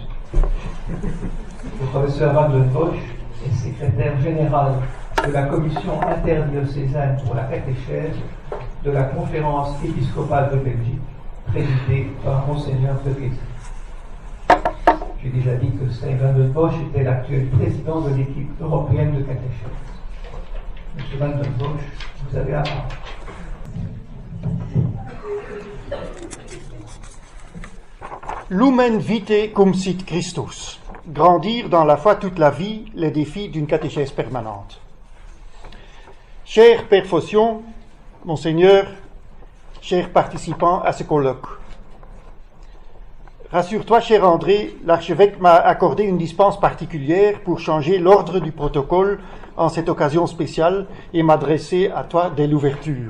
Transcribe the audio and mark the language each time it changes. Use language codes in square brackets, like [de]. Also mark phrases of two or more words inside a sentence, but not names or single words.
[fr] Le professeur van den Bosch est secrétaire général de la commission interdiocésaine pour la catéchèse de la conférence épiscopale de Belgique, présidée par Monseigneur de Guézy. J'ai déjà dit que Stein van den Bosch était l'actuel président de l'équipe européenne de catéchèse. Monsieur van den Bosch, vous avez la parole. [la] Lumen vitae cum sit Christus. [fr] Grandir dans la foi toute la vie, les défis d'une catéchèse permanente. Cher Père Phocion, Monseigneur, chers participants à ce colloque. Rassure-toi, cher André, l'archevêque m'a accordé une dispense particulière pour changer l'ordre du protocole en cette occasion spéciale et m'adresser à toi dès l'ouverture.